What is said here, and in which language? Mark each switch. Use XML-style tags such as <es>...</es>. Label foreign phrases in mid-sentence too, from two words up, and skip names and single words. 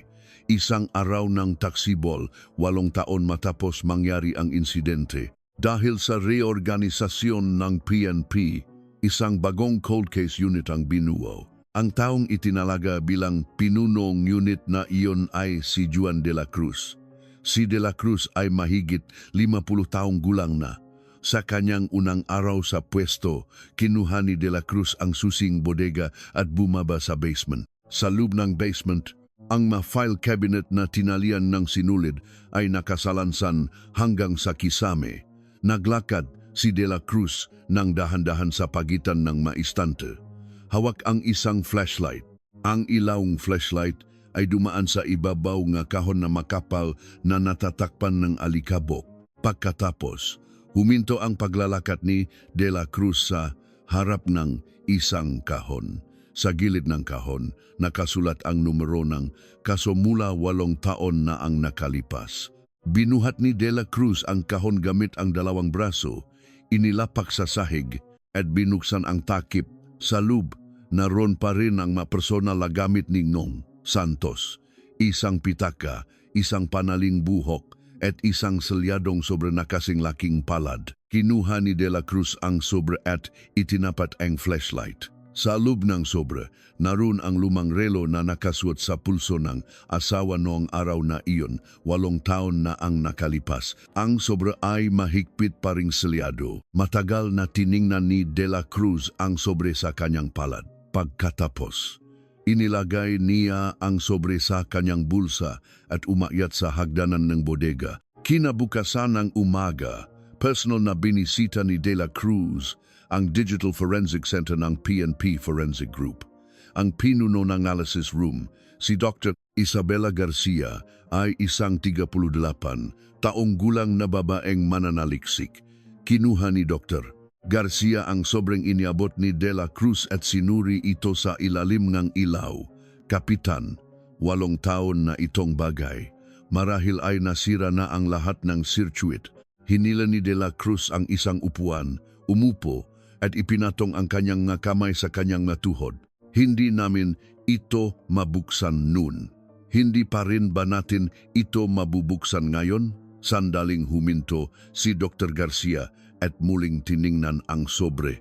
<tl>Isang araw ng taksibol, 8 taon matapos mangyari ang insidente. Dahil sa reorganisasyon ng PNP, isang bagong cold case unit ang binuo. Ang taong itinalaga bilang pinunong unit na iyon ay si Juan de la Cruz. Si de la Cruz ay mahigit 50 taong gulang na. Sa kanyang unang araw sa pwesto, kinuha ni de la Cruz ang susing bodega at bumaba sa basement. Sa loob ng basement, ang ma-file cabinet na tinalian ng sinulid ay nakasalansan hanggang sa kisame. Naglakad si de la Cruz ng dahan-dahan sa pagitan ng maistante. Hawak ang isang flashlight. Ang ilawng flashlight ay dumaan sa ibabaw nga kahon na makapal na natatakpan ng alikabok. Pagkatapos, huminto ang paglalakad ni de la Cruz sa harap ng isang kahon. Sa gilid ng kahon, nakasulat ang numero ng kaso mula 8 taon na ang nakalipas. Binuhat ni de la Cruz ang kahon gamit ang 2 braso, inilapak sa sahig at binuksan ang takip. Sa loob, naroon pa rin ang mapersonal na gamit ni Ngong Santos, isang pitaka, isang panaling buhok, at isang selyadong sobre nakasing laking palad. Kinuha ni de la Cruz ang sobre at itinapat ang flashlight. Sa loob ng sobre, naroon ang lumang relo na nakasuot sa pulso ng asawa noong araw na iyon, 8 taon na ang nakalipas. Ang sobre ay mahigpit pa ring selyado. Matagal na tiningnan ni de la Cruz ang sobre sa kanyang palad. Pagkatapos, inilagay niya ang sobre sa kanyang bulsa at umakyat sa hagdanan ng bodega. Kinabukasan ng umaga, personal na binisita ni de la Cruz ang Digital Forensic Center ng PNP Forensic Group. Ang pinuno ng analysis room, si Dr. Isabela Garcia, ay isang 38 taong gulang na babaeng mananaliksik. Kinuha ni Dr. Garcia ang sobrang iniabot ni de la Cruz at sinuri ito sa ilalim ng ilaw. Kapitan, 8 taon na itong bagay. Marahil ay nasira na ang lahat ng circuit. Hinila ni de la Cruz ang isang upuan, umupo, at ipinatong ang kanyang kamay sa kanyang tuhod. Hindi namin ito mabuksan noon. Hindi pa rin ba natin ito mabubuksan ngayon? Sandaling huminto si Dr. Garcia at muling tiningnan ang sobre.</tl>